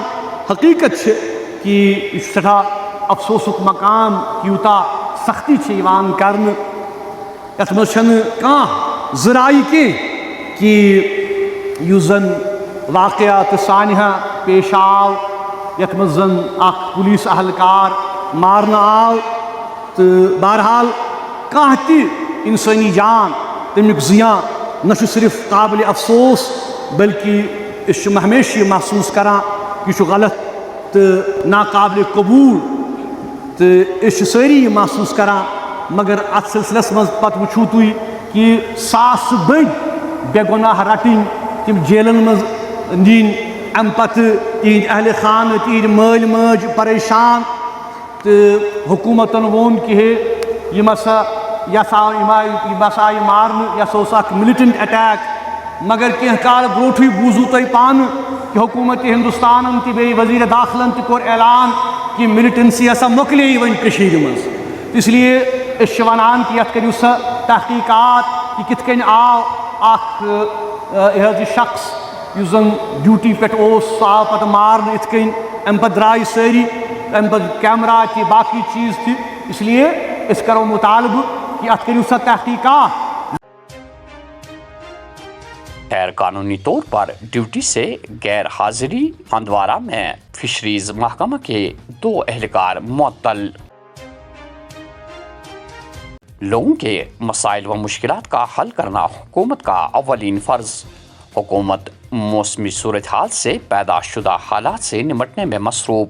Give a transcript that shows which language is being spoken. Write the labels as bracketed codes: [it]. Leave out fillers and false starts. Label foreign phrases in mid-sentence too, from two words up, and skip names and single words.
[ks] حقیقت کہ یہ سٹھا افسوسک مقام یوتا سختی یوان کرنے، یت مز کانٛہہ ذرائع کہ یس زن واقعات سانحہ پیش آو، یت مز زن اخ پولیس اہلکار مارنہ آو، تو بہرحال کانٛہہ تہ انسانی جان تمیک زیاں نہ صرف قابل افسوس بلکہ اس ہمیشہ یہ محسوس کران کہ یہ غلط تو ناقابل قبول، تو اس ساری یہ محسوس کران، مگر ات سلسلس مز پتہ وچھو تھی کہ ساس بڑ بے گناہ رٹن، تم جیلن مز نین، ام پتہ تہند اہل خانہ، تہند مال ماج پریشان، تو حکومتن وون کہ یم ہسا آئی مارن، یہ اخ [en] militant attack, [ks] مگر کینٛہہ کال بروٹھے بوزو تھی پانہ کہ حکومت ہندوستان تہ بیٚیہِ وزیر داخلن تہ کوٚر اعلان کہ ملٹنسی ہسا مۄکلے وۄنۍ کٔشیٖرِ منٛز، اس لیے اس ونان کہ یتھ کٔرِو سا تحقیقات کہ کتھ کٔنۍ آو اخ یہ شخص یس زن ڈیوٹی پہ سہ آو پتہ مارن ات کن، ام پتہ درائے ساری، ام پتہ کیمرہ تہ باقی چیز تہ، اس لیے اس کرو مطالبہ کہ ات کٔرِو سا تحقیقات۔ [ur] غیر قانونی طور پر ڈیوٹی سے غیر حاضری، ہندوارہ میں فشریز محکمہ کے 2 اہلکار معطل۔ لوگوں کے مسائل و مشکلات کا حل کرنا حکومت کا اولین فرض۔ حکومت موسمی صورتحال سے پیدا شدہ حالات سے نمٹنے میں مصروف۔